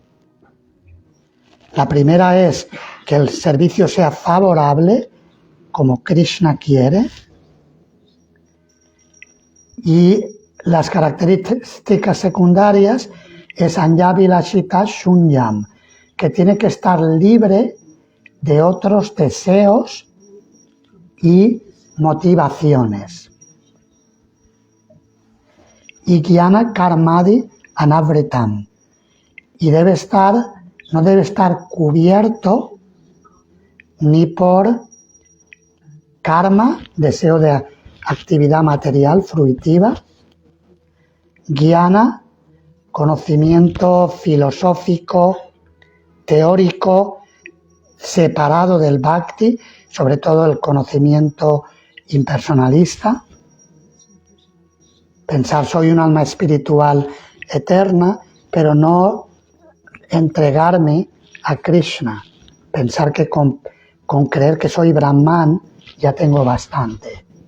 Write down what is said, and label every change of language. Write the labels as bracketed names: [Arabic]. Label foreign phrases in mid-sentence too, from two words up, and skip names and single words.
[Spanish] La primera es que el servicio sea favorable, como Krishna quiere, y las características secundarias es [Sanskrit] Anjavilashita shunyam, [Spanish] que tiene que estar libre de otros deseos y motivaciones. [Sanskrit] Y Jnana karmadi anavritam, [Spanish] y no debe estar cubierto ni por karma, deseo de actividad material fruitiva, jnana, conocimiento filosófico, teórico, separado del bhakti, sobre todo el conocimiento impersonalista, pensar soy un alma espiritual eterna, pero no entregarme a Krishna, pensar que con creer que soy Brahman ya tengo bastante.